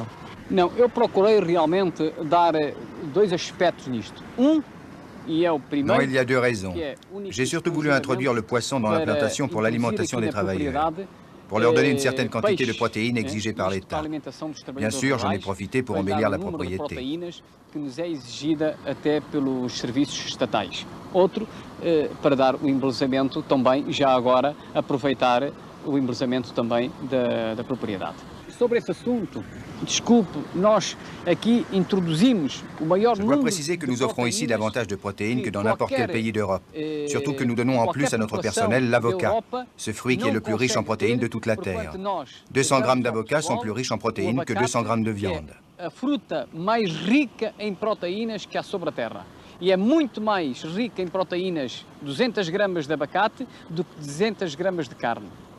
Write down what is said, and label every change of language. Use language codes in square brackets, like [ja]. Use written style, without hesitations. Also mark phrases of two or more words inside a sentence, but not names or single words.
[pt] Não, eu procurei realmente dar dois aspectos nisto. E é o primeiro. [fr] Non, il y a deux raisons. J'ai surtout voulu introduire le poisson dans la plantation pour l'alimentation des travailleurs, pour leur donner une certaine quantité de protéines exigées par l'État. Bien sûr, j'en ai profité pour embellir la propriété. [pt] Que nos é exigida até pelos serviços estatais. Outro, para dar o embelezamento também, já agora, aproveitar o embelezamento também da propriedade. Sobre esse assunto, desculpe, nós aqui introduzimos o maior número. [fr] Je dois préciser que nous offrons ici davantage de protéines que dans n'importe quel pays d'Europe. Surtout que nous donnons en plus à notre personnel l'avocat, ce fruit qui est le plus riche en protéines de toute la Terre. 200 grammes d'avocat sont plus riches en protéines que 200 grammes de viande. [pt] A fruta mais rica em proteínas que há sobre a Terra. E é muito mais rica em proteínas 200 gramas de abacate do que 200 gramas de carne.